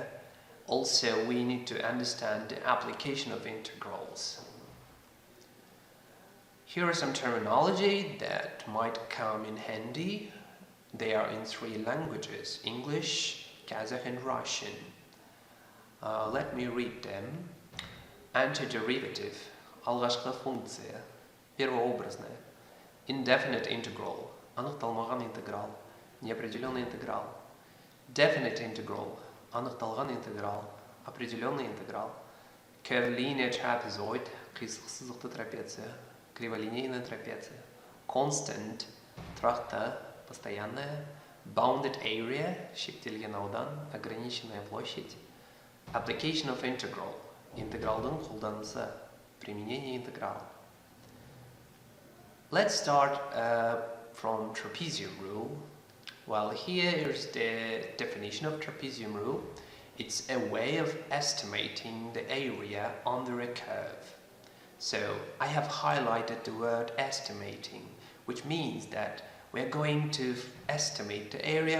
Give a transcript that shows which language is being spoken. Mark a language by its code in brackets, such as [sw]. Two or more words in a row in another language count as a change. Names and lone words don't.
[en] Also, we need to understand the application of integrals. Here are some terminology that might come in handy. They are in 3 languages: English, Kazakh and Russian. Let me read them. Antiderivative, [kk] алғашқы функция, первообразная. [en] Indefinite integral, [kk] анықталмаған интеграл, [ru] неопределенный интеграл. [en] Definite integral, [kk] анықталған интеграл, [ru] определенный интеграл. [en] Curvilinear trapezoid, [kk] қисық сызықты трапеция, [ru] криволинейная трапеция. [en] Constant, тұрақты, постоянная. Bounded area, [kk] шектелген аудан, [ru] ограниченная площадь. [en] Application of integral, [kk] интегралдың қолданысы. [ru] Применение интеграла. [en] Let's start from trapezium rule. Well, here is the definition of trapezium rule. It's a way of estimating the area under a curve. So I have highlighted the word estimating, which means that we're going to estimate the area.